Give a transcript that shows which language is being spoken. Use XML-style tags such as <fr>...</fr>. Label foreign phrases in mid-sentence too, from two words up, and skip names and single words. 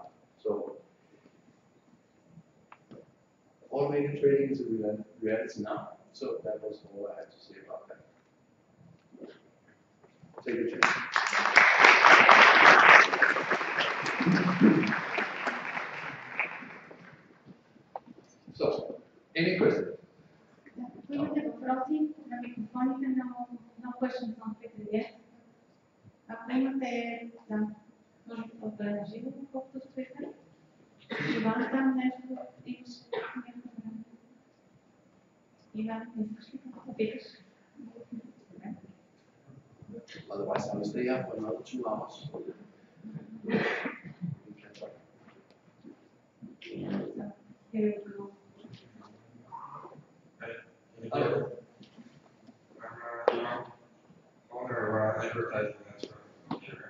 <en>So, automated trading is a reality now. So that was all I had to say about that. Take a chance. So, any questions?</en> <bg>Имате въпроси на микрофоните,</bg> <en>no questions on Twitter yet.</en> <bg>Ако имате, може да е на живо, колкото с Twitter. Иван, там нещо имаш някакво време. Иван, не искаш ли да питаш?</bg> <en>Otherwise, I will stay up for another 2 hours. Here we go. I'm owner of an advertising network here.</en>